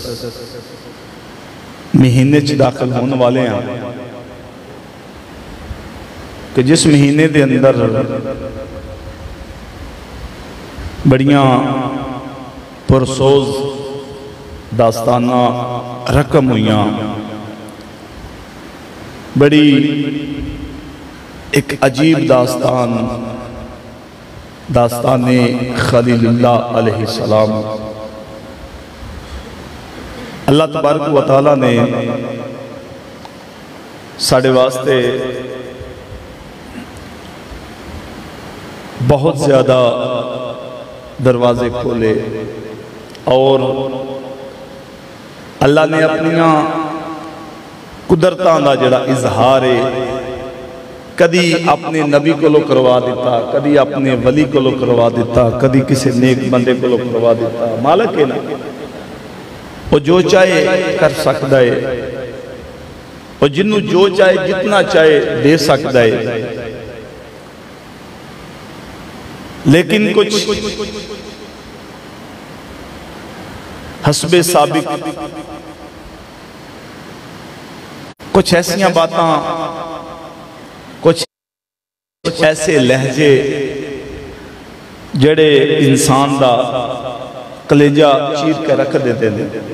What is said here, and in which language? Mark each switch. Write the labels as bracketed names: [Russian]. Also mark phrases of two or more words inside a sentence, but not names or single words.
[Punjabi] مہینے چ داخل ہونے والے ہیں کہ جس مہینے کے اندر بڑیاں پرسوز داستاناں رقم ہوئیاں، بڑی اک عجیب داستان داستانِ [Arabic] خليل الله عليه السلام. الله تبارك وتعالى [Punjabi] نے ساڈے واسطے بہت زیادہ دروازے کھولے اور اللہ نے اپنیاں قدرتاں دا جیہڑا اظہار ہے کدی اپنے نبی کو کروا دتا، کدی اپنے ولی کو کروا دتا، کدی کسی نیک بندے کو کروا دتا. [Urdu] مالک ہے نا، وہ جو چاہے کر سکتا ہے اور جنہوں جو چاہے جتنا چاہے دے سکتا ہے. [Punjabi] لیکن کچھ حسبِ سابق کچھ ایسیاں باتاں، کچھ ایسے لہجے جڑے انسان دا کلیجہ چیر کے رکھ دیتے ہیں.